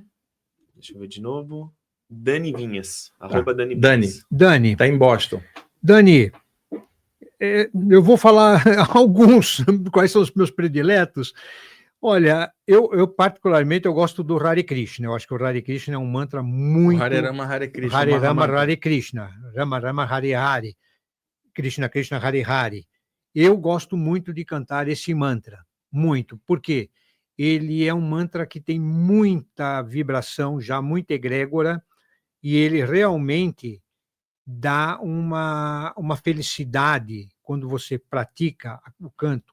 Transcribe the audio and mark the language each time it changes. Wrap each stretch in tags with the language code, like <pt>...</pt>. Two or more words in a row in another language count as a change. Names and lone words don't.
<pt>Deixa eu ver de novo. Dani Vinhas. @ Dani Vinhas. Dani. Está em Boston. Dani, eu vou falar alguns, quais são os meus prediletos. Olha, eu particularmente eu gosto do Hare Krishna. Eu acho que o Hare Krishna é um mantra muito... O</pt> <sa>हरे राम, हरे कृष्ण. हरे राम, हरे कृष्ण। राम, राम, हरे हरे. कृष्ण, कृष्ण, हरे हरे.</sa> <pt>Eu gosto muito de cantar esse mantra. Muito. Por quê? Ele é um mantra que tem muita vibração, já muita egrégora, e ele realmente dá uma felicidade quando você pratica o canto.</pt>